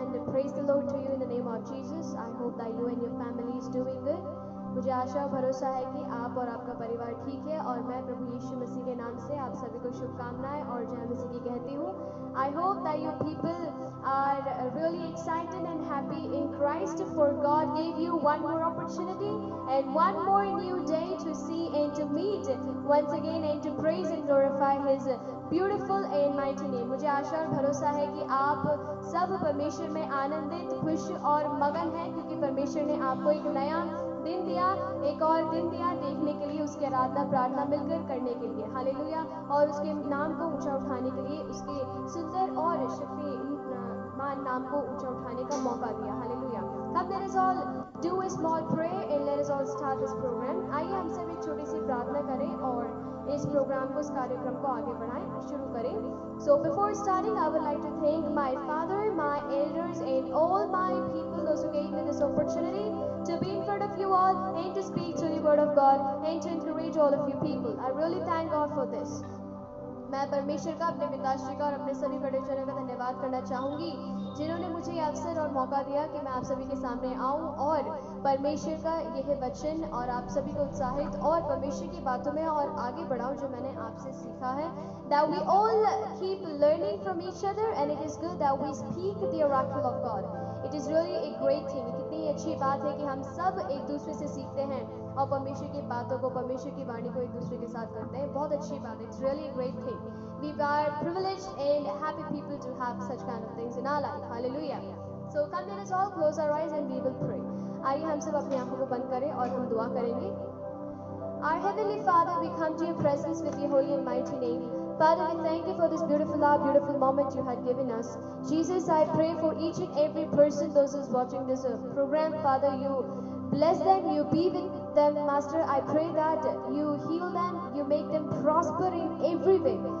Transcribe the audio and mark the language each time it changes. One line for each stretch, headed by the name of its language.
English: praise the Lord to you in the name of Jesus. I hope that you and your family is doing good.
Hindi: मुझे आशा और भरोसा है कि आप और आपका परिवार ठीक है और मैं प्रभु यीशु मसीह के नाम से आप सभी को शुभकामनाएं और जय मसीह की कहती हूँ.
English: I hope that you people are really excited and happy in Christ, for God gave you one more opportunity and one more new day to see and to meet once again and to praise and glorify His beautiful and mighty name.
Hindi: मुझे आशा और भरोसा है कि आप सब परमेश्वर में आनंदित, खुश और मगन हैं, क्योंकि परमेश्वर ने आपको एक नया दिन दिया, एक और दिन दिया देखने के लिए, उसकी आराधना प्रार्थना मिलकर करने के लिए. हालेलुया. और उसके नाम को ऊंचा उठाने के लिए, उसके सुंदर और शक्तिमान नाम को ऊंचा उठाने का मौका दिया.
English: Hallelujah. Come, let us all do a small prayer and let us all start this program.
Hindi: आइए हम सब एक छोटी सी प्रार्थना करें और इस प्रोग्राम को, इस कार्यक्रम को आगे बढ़ाएं, शुरू करें.
English: So before starting, I would like to thank my father, my elders and all my people, those who gave me this opportunity to be in front of you all and to speak to the word of God and to encourage all of you people. I really thank God for this.
Hindi: मैं परमेश्वर का, अपने पिताश्री का और अपने सभी बड़ेजनों का धन्यवाद करना चाहूँगी जिन्होंने मुझे ये अवसर और मौका दिया कि मैं आप सभी के सामने आऊँ और परमेश्वर का यह वचन और आप सभी को उत्साहित और परमेश्वर की बातों में और आगे बढ़ाऊँ जो मैंने आपसे सीखा है.
English: That we all keep learning from each other and it is good that we speak the oracle of God. It is really a great thing.
Hindi: कितनी अच्छी बात है कि हम सब एक दूसरे से सीखते हैं और परमेश्वर की बातों को, परमेश्वर की वाणी को एक दूसरे के साथ करते हैं. बहुत अच्छी बात है.
English: It's really a great thing. We are privileged and happy people to have such kind of things in our life. Hallelujah. So come, let us all close our eyes and we will pray.
Hindi: आइए हम सब अपनी आंखों को बंद करें और हम दुआ करेंगे.
English: Our Heavenly Father, we come to your presence with your holy and mighty name. Father, we thank you for this beautiful hour, beautiful moment you had given us. Jesus, I pray for each and every person, those who's watching this program. Father, you bless them, you be with them, Master. I pray that you heal them, you make them prosper in every way.